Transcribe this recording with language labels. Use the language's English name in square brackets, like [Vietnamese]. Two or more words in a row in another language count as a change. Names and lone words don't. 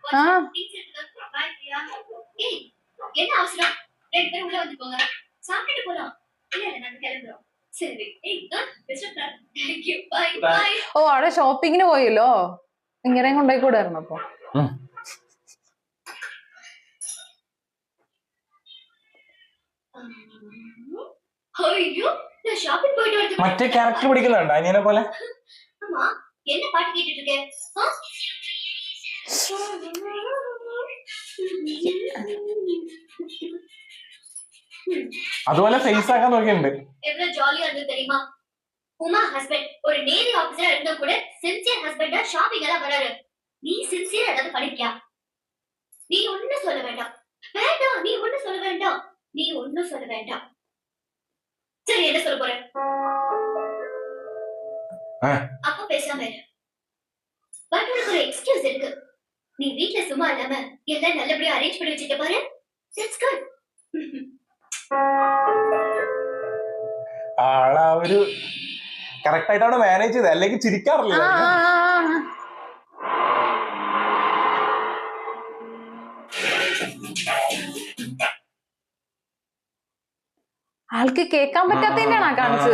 [Tamil] என்ன அவசரம்? 2 பேரும் உள்ள வந்து போங்க. சாப்பிட்டு போலாம். இல்ல நான் கிளம்புறோம். சரி. [English] Thank you. Bye. [Malayalam] ഓ അവിടെ ഷോപ്പിങ്ങിന് പോയല്ലോ. ഇങ്ങനെ കൊണ്ടുപോയി കൂടായിരുന്നു. അപ്പൊ [Tamil] ஐயோ நான் ஷாப்பிங் போயிட்டு வரது. [Malayalam] മറ്റേ ക്യാരക്ടർ പിടിക്കുന്നുണ്ട് അനിയനെ പോലെ. [Tamil] அம்மா என்ன பாட்டு கேட்டிட்டு இருக்க? [Malayalam] അതുപോലെ ഫേസ് ആക്കാൻ നോക്കിയിട്ടുണ്ട്. [Tamil] எவ்வளவு ஜாலியா இருந்து தெரியுமா? உமா ஹஸ்பண்ட் ஒரு [English] navy officer [Tamil] இருந்தா கூட [English] sincere husband [Tamil] ஷாப்பிங் எல்லாம் வராரு. நீ சின்சியர் ஏதாவது பண்ணிக்கியா? நீ ஒண்ணும் சொல்ல வேண்டாம். நீ ஒண்ணும் சொல்ல வேண்டாம். சரி என்ன சொல்ல போற? அப்ப பேசாம இரு. பட் உனக்கு ஒரு எக்ஸ்கியூஸ் இருக்கு. நீ வீட்ல சும்மா இல்லாம எல்லாம் நல்லபடியா அரேஞ்ச் பண்ணி வச்சிட்ட பாரு. [English] That's good. [Malayalam] ആളാ ഒരു കറക്റ്റ് ആയിട്ടാണ് മാനേജ് ചെയ്തത്. അല്ലെങ്കിൽ ചിരിക്കാറില്ല. ആൾക്ക് കേൾക്കാൻ പറ്റാത്തതിന്റെയാണോ കാണിച്ചത്?